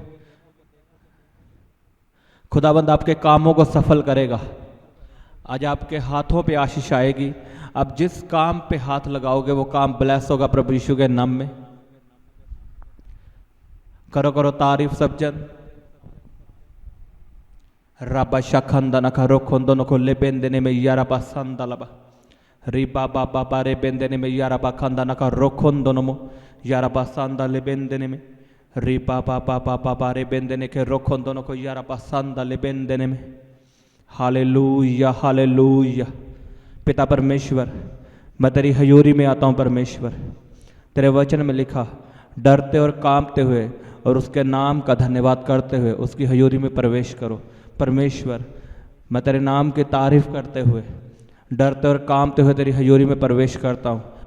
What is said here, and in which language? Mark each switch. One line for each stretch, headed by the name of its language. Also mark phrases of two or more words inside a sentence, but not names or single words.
Hindi: खुदाबंद आपके कामों को सफल करेगा। आज आपके हाथों पे आशीष आएगी। आप जिस काम पे हाथ लगाओगे वो काम ब्लेस होगा प्रभु यीशु के नाम में। करो करो तारीफ सब जन। रबा शखंदन का रोखंदन को ले बेंदने में यारा संदलबा रिबा बाबा बारे बेंदने में यारा खंदन का रोखंदन मो यारा संदा ले बेंदने में रिबा बाबा बाबा बारे बेंदने के रोखंदन को यारा संदा ले बेंदने में। हालेलुया, हालेलुया। पिता परमेश्वर, मैं तेरी हजूरी में आता हूँ परमेश्वर। तेरे वचन में लिखा डरते और कांपते हुए और उसके नाम का धन्यवाद करते हुए उसकी हजूरी में प्रवेश करो। परमेश्वर, मैं तेरे नाम की तारीफ करते हुए डरते और कांपते हुए तेरी हजूरी में प्रवेश करता हूँ।